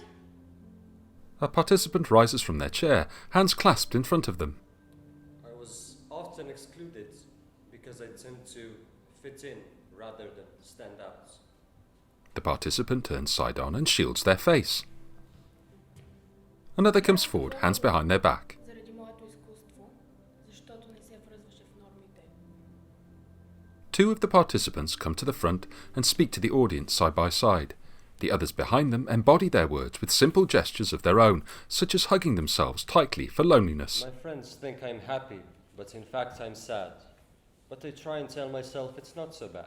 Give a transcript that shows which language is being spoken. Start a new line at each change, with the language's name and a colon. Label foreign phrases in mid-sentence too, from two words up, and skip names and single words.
English: A participant rises from their chair, hands clasped in front of them. I was often excluded because I tend to fit in rather than stand out. The participant turns side on and shields their face. Another comes forward, hands behind their back.
Bulgarian: Заради моето изкуство, защото не се връзваше в нормите.
English: Two of the participants come to the front and speak to the audience side by side. The others behind them embody their words with simple gestures of their own, such as hugging themselves tightly for loneliness. My friends think I'm happy, but in fact I'm sad. But I try and tell myself it's not so bad.